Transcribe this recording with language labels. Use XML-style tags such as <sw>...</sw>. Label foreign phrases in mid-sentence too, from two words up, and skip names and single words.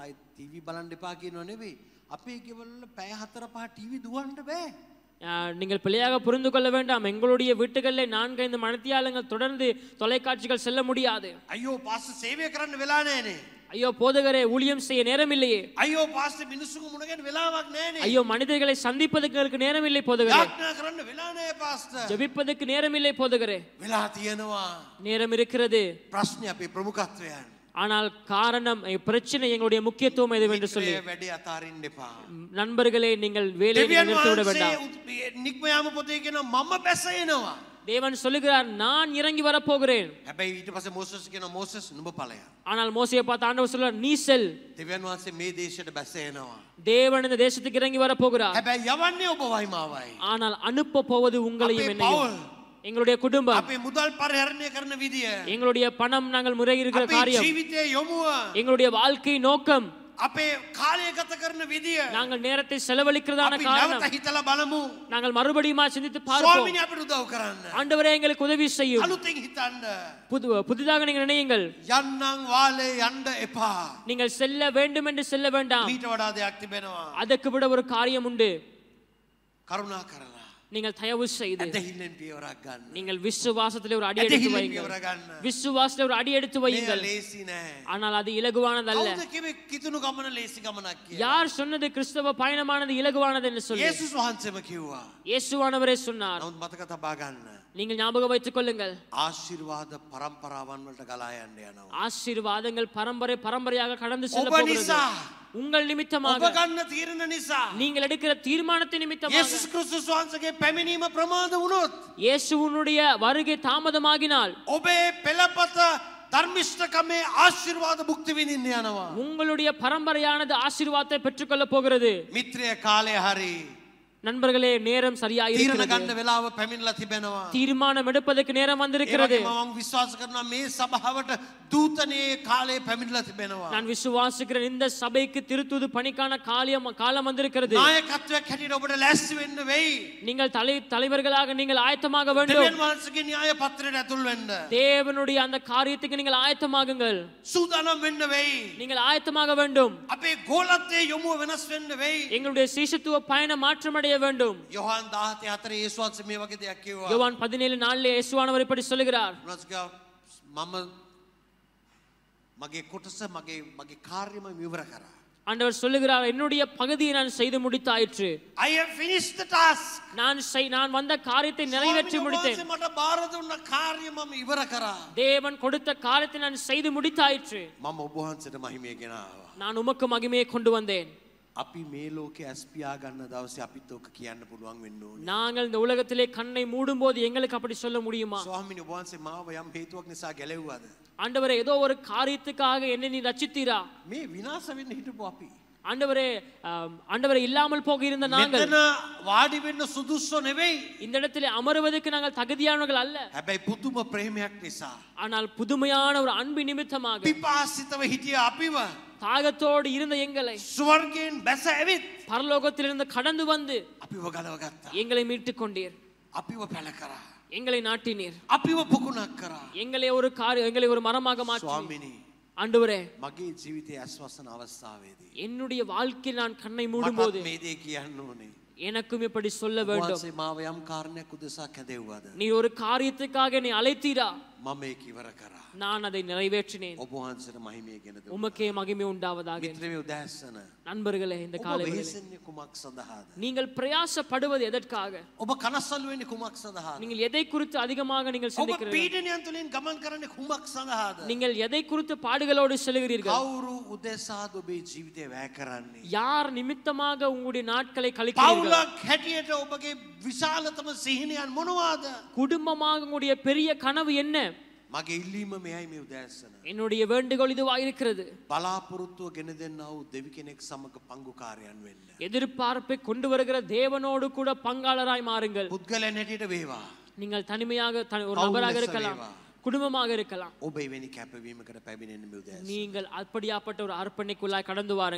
<si>ආයි ටීවී බලන්න එපා කියනව නෙවෙයි. අපේ ගෙවල් වල පැය 4-5 ටීවී දුවන්න බෑ.</si> <ta>நீங்கள் பிள்ளையாக புரிந்து கொள்ள வேண்டாம். எங்களுடைய வீட்டுகளில் 4-5 மணித்தியாலங்கள் தொடர்ந்து தொலைக்காட்சிகள் செல்ல முடியாது.</ta> <si>අයියෝ පාස්ටර් සේවය කරන්න වෙලා නැහනේ.</si> <ta>ஐயோ போதகரே ஊழியம் செய்ய நேரம் இல்லையே.</ta> <si>අයියෝ පාස්ටර් මිනිස්සුන්ගේ මුණ ගැහෙන්න වෙලාවක් නැහනේ.</si> <ta>ஐயோ மனிதர்களை சந்திப்பதற்கு நேரம் இல்லை போதகரே.</ta> <si>යාඥා කරන්න වෙලා නැහැ පාස්ටර්.</si> <ta>ஜெபிப்பதற்கு நேரம் இல்லை போதகரே.</ta> <si>වෙලා තියෙනවා.</si> <ta>நேரம் இருக்கிறது.</ta> <si>ප්‍රශ්නේ අපේ ප්‍රමුඛත්වයන්.</si> <ta>ஆனால் காரணம் பிரச்சனை எங்களுடைய முக்கியத்துவம் எதுவென்று சொல்லி</ta> <si>වැඩි අතාරින්න එපා.</si> <ta>நண்பர்களே நீங்கள் வேலையை நிறுத்தி விட வேண்டாம்.</ta> <si>නික්මයාම පොතේ කියන මම බැස එනවා.</si> <ta>தேவன் சொல்லுகிறார் நான் இறங்கி வர போகிறேன்.</ta> <si>හැබැයි ඊට පස්සේ මෝසස් කියන මෝසස් නුඹ ඵලයක්.</si> <ta>ஆனால் மோசேயை பார்த்து ஆண்டவர் சொல்றார் நீ செல்.</ta> <si>දෙවියන් වහන්සේ මේ දේශයට බැස එනවා.</si> <ta>தேவன் இந்த தேசத்துக்கு இறங்கி வர போகிறார்.</ta> <si>හැබැයි යවන්නේ ඔබවයි මාවයි.</si> <ta>ஆனால் அனுப்ப போவது உங்களையும்</ta> <si>අපේ</si> <ta>என்னையும்.</ta> <si>පවුල්,</si> <ta>எங்களுடைய குடும்பம்,</ta> <si>අපේ මුදල් පරිහරණය කරන විදිය,</si> <ta>எங்களுடைய பணம் நாங்கள் முறையிடுகிற</ta> <si>අපේ</si> <ta>காரியம்,</ta> <si>ජීවිතයේ යොමුව,</si> <ta>எங்களுடைய வாழ்க்கை நோக்கம்,</ta> <si>අපේ කාලය ගත කරන විදිය</si> <ta>நாங்கள் நேரத்தை செலவழிக்கிறதான</ta> <si>අපි</si> <ta>காரணம்</ta> <si>නැවත හිතලා බලමු.</si> <ta>நாங்கள் மறுபடியும் சிந்தித்து பார்ப்போம்.</ta> <si>ස්වාමීනි අපිට උදව් කරන්න.</si> <ta>ஆண்டவரே எங்களுக்கு உதவி செய்யும்.</ta> <si>අලුතින් හිතන්න.</si> <ta>புதிதாக நீங்கள் நினையுங்கள்.</ta> <si>යන්නම් වාලේ යන්න එපා.</si> <ta>நீங்கள் செல்ல வேண்டும் என்று செல்ல வேண்டாம்.</ta> <si>ඊට වඩා දෙයක් තිබෙනවා.</si> <ta>அதற்கு விட ஒரு காரியம் உண்டு.</ta> <si>කරුණා කරලා</si> <ta>நீங்கள் தயவு செய்து</ta> <si>ඇදහිල්ලෙන් පියවරක් ගන්න.</si> <ta>நீங்கள் விசுவாசத்திலே ஒரு அடி எடுத்து</ta> <si>ඇදහිල්ලෙන්</si> <ta>வையுங்கள்.</ta> <si>පියවර ගන්න.</si> <ta>விசுவாசத்திலே ஒரு அடி எடுத்து</ta> <si>මේක</si> <ta>வையுங்கள்.</ta> <si>ලේසි නෑ.</si> <ta>ஆனால் அது இலகுவானதல்ல.</ta> <si>කවුද කිව්වේ කිතුණු ගමන ලේසි ගමනක් කියලා?</si> <ta>யார் சொன்னது கிறிஸ்தவ பயணமானது இலகுவானது என்று சொல்லி?</ta> <si>යේසුස් වහන්සේම කිව්වා.</si> <ta>இயேசுவானவரே சொன்னார்.</ta> <si>නමුත් මතක තබා ගන්න.</si> <ta>நீங்கள் ஞாபகம் வைத்துக் கொள்ளுங்கள்.</ta> <si>ආශිර්වාද පරම්පරාවන් වලට ගලා යන්න යනවා.</si> <ta>ஆசீர்வாதங்கள் பரம்பரையாக கடந்து செல்ல</ta> <si>ඔබ</si> <ta>போகிறது.</ta> <si>නිසා</si> <ta>உங்கள் நிமித்தமாக,</ta> <si>ඔබ ගන්න තීරණ නිසා</si> <ta>நீங்கள் எடுக்கிற தீர்மானத்தின் நிமித்தமாக,</ta> <si>යේසුස් ක්‍රිස්තුස් වහන්සේගේ පැමිණීම ප්‍රමාද වුණොත්</si> <ta>இயேசுவினுடைய வருகை தாமதமாகினால்</ta> <si>ඔබේ පෙළපත ධර්මිෂ්ඨකමේ ආශිර්වාද භුක්ති විඳින්න යනවා.</si> <ta>உங்களுடைய பரம்பரையானது ஆசீர்வாதத்தை பெற்றுக்கொள்ள போகிறது.</ta> <si>මිත්‍රය කාලය හරි</si> <ta>நண்பர்களே நேரம் சரியாக</ta> <si>තීරණ</si> <ta>இருக்கிறது.</ta> <si>ගන්න වෙලාව පැමිණලා තිබෙනවා.</si> <ta>தீர்மானம் எடுப்பதற்கு நேரம்</ta> <si>ඒ</si> <ta>வந்திருக்கிறது.</ta> <si>වගේම මම විශ්වාස කරනවා මේ සභාවට දූතනේ කාලය පැමිණලා තිබෙනවා.</si> <ta>நான் விசுவாசிக்கிறேன் இந்த சபைக்கு திருத்தூது பணிக்கான காலம் வந்திருக்கிறது.</ta> <si>නායකත්වයක් හැටියට ඔබට ලෑස්ති වෙන්න වෙයි.</si> <ta>நீங்கள் தலைவர்களாக நீங்கள் ஆயத்தமாக வேண்டும்.</ta> <si>දෙවියන් වහන්සේගේ න්‍යාය පත්‍රයට ඇතුල් වෙන්න.</si> <ta>தேவனுடைய அந்த காரியத்துக்கு நீங்கள் ஆயத்தமாகுங்கள்.</ta> <si>සූදානම් වෙන්න වෙයි.</si> <ta>நீங்கள் ஆயத்தமாக வேண்டும்.</ta> <si>අපේ ගෝලත්වයේ යොමුව වෙනස් වෙන්න වෙයි.</si> <ta>எங்களுடைய சீஷத்துவ பயணம் மாற்றமடைய வேண்டும்.</ta> <si>යොහන් 17:4 යේසුස් වහන්සේ මේ වගේ දෙයක් කිව්වා.</si> <ta>யோவான் 17:4 இயேசுவானவர் இப்படி சொல்லுகிறார்.</ta> <si>මම මගේ කොටස මගේ කාර්යම ඉවර කරා.</si> <ta>ஆண்டவர் சொல்லுகிறார் என்னுடைய பகுதியை நான் செய்து முடித்தாயிற்று.</ta> <en>I have finished the task.</en> <ta>நான் வந்த காரியத்தை நிறைவேற்றி முடித்தேன்.</ta> <si>මට බාර දුන්න කාර්යය මම ඉවර කරා.</si> <ta>தேவன் கொடுத்த காரியத்தை நான் செய்து முடித்தாயிற்று.</ta> <si>මම ඔබ වහන්සේට මහිමය ගෙනාවා.</si> <ta>நான் உமக்கு மகிமையை கொண்டு வந்தேன்.</ta> <si>අපි මේ ලෝකේ ඇස් පියා ගන්න දවසේ අපිත් ඔක කියන්න පුළුවන් වෙන්න ඕනේ.</si> <ta>நாங்கள் இந்த உலகத்திலே கண்ணை மூடும்போது எங்களுக்கு அப்படி சொல்ல முடியுமா?</ta> <si>ස්වාමීනි ඔබ වහන්සේ මාව යම් හේතුවක් නිසා ගැලෙව්වාද?</si> <ta>ஆண்டவரே ஏதோ ஒரு காரியத்துக்காக என்னை நீ ரட்சித்தீரா?</ta> <si>මේ විනාශ වෙන්න හිටපු අපි.</si> <ta>ஆண்டவரே இல்லாமல் போக இருந்த நாங்கள்</ta> <si>මෙතන වාඩි වෙන්න සුදුස්සෝ නෙවෙයි.</si> <ta>இந்த இடத்திலே அமருவதற்கு நாங்கள் தகுதியானவர்கள் அல்ல.</ta> <si>හැබැයි පුදුම ප්‍රේමයක් නිසා.</si> <ta>ஆனால் புதுமையான ஒரு அன்பு நிமித்தமாக</ta> <si>පිපාසිතව හිටිය අපිව</si> <ta>தாகத்தோடு இருந்த எங்களை</ta> <si>ස්වර්ගයෙන් බැස ඇවිත්</si> <ta>பரலோகத்திலிருந்து கடந்து வந்து</ta> <si>අපිව ගලව ගත්තා.</si> <ta>எங்களை மீட்டுக் கொண்டீர்.</ta> <si>අපිව පැල කරා.</si> <ta>எங்களை நாட்டினீர்.</ta> <si>අපිව පුකුණක් කරා.</si> <ta>எங்களை ஒரு மரமாக மாற்றி.</ta> <si>ස්වාමීනි</si> <ta>ஆண்டவரே</ta> <si>මගේ ජීවිතයේ ඇස්වසන අවස්ථාවේදී</si> <ta>என்னுடைய வாழ்க்கையில் நான் கண்ணை மூடும்போது</ta> <si>මේ දේ කියන්න ඕනේ.</si> <ta>எனக்கும் இப்படி சொல்ல வேண்டும்.</ta> <si>වහන්සේ මාව යම් කාරණයක් උදෙසා කැදෙව්වාද?</si> <ta>நீ ஒரு காரியத்துக்காக நீ அழைத்தீரா?</ta> <si>මම ඒක ඉවර කරා.</si> <ta>நான் அதை நிறைவேற்றினேன்.</ta> <si>ඔබ වහන්සේට මහිමය ගෙන දුන්නා.</si> <ta>உமக்கே மகிமை உண்டாவதாக.</ta> <si>මිත්‍රයෝ උදෑසන</si> <ta>நண்பர்களே இந்த</ta> <si>ඔබ</si> <ta>காலையில்</ta> <si>වෙහෙසෙන්නේ කුමක් සඳහාද?</si> <ta>நீங்கள் பிரயாசப்படுவது எதற்காக?</ta> <si>ඔබ කනස්සල්ු වෙන්නේ කුමක් සඳහාද?</si> <ta>நீங்கள் எதை குறித்து அதிகமாக நீங்கள்</ta> <si>ඔබ</si> <ta>சிந்திக்கிறீர்கள்?</ta> <si>පීඩනයන් තුලින් ගමන් කරන්නේ කුමක් සඳහාද?</si> <ta>நீங்கள் எதை குறித்து பாடுகளோடு செல்கிறீர்கள்?</ta> <si>කවුරු උදෙසාද ඔබේ ජීවිතේ වැය කරන්නේ?</si> <ta>யார் நிமித்தமாக உங்களுடைய நாட்களை கழிக்கிறீர்கள்?</ta> <si>පවුලක් හැටියට ඔබගේ විශාලතම සිහිනයන් මොනවාද?</si> <ta>குடும்பமாக உங்களுடைய பெரிய கனவு என்ன?</ta> <si>මගේ ඉල්ලීම මෙයයි මේ උදෑසන.</si> <ta>என்னுடைய வேண்டுகோள் இதுவாக இருக்கிறது.</ta> <si>බලාපොරොත්තුව ගෙන දෙන්නා වූ දෙවි කෙනෙක් සමග පංගුකාරයන් වෙන්න.</si> <ta>எதிர்பார்ப்பை கொண்டு வருகிற தேவனோடு கூட பங்காளராய் மாறுங்கள்.</ta> <si>පුද්ගලයන් හැටියට වේවා.</si> <ta>நீங்கள் தனிமையாக ஒரு நபராக இருக்கலாம், குடும்பமாக இருக்கலாம்.</ta> <si>ඔබ එවැනි කැපවීමකට පැමිණෙන්න මේ උදෑසන.</si> <ta>நீங்கள் அப்படியாப்பட்ட ஒரு அர்ப்பணிக்குள்ளாய் கடந்து வாருங்கள்.</ta>